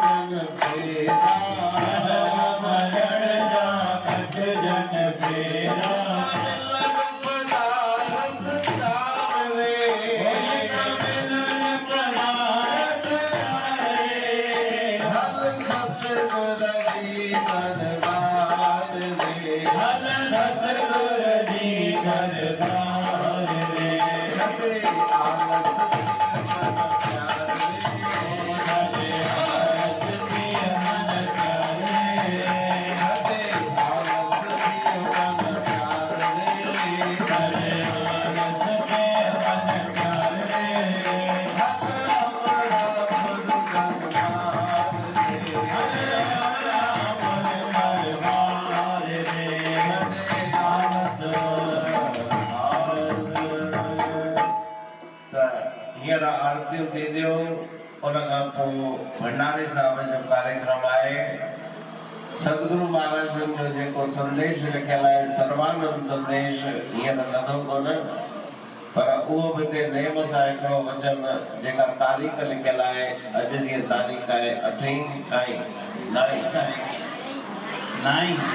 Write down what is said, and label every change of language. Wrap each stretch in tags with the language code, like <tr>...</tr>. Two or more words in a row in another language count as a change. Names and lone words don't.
<sd>जन फेरा पदारस चार रे सतगुर जी दरबार रे सतगुर जी दरबार रे हरे आलस प्यार रे आलस प्रिय मन प्यारे हरे आलस मन प्यार रे हरे आलस प्रिय मन प्यारे अमरापुर दरबार रे हींअर आरतियूं थींदियूं उन खां पोइ भंडारे साहिब जो कार्यक्रम आहे सतगुरु महाराजनि जो जेको संदेश लिखियल आहे सर्वानंद संदेश हींअर नथो कोन पर उहो बि हिते नेम सां हिकिड़ो वचन जेका तारीख़ लिखियल आहे अॼु जी तारीख़ आहे 8</sd>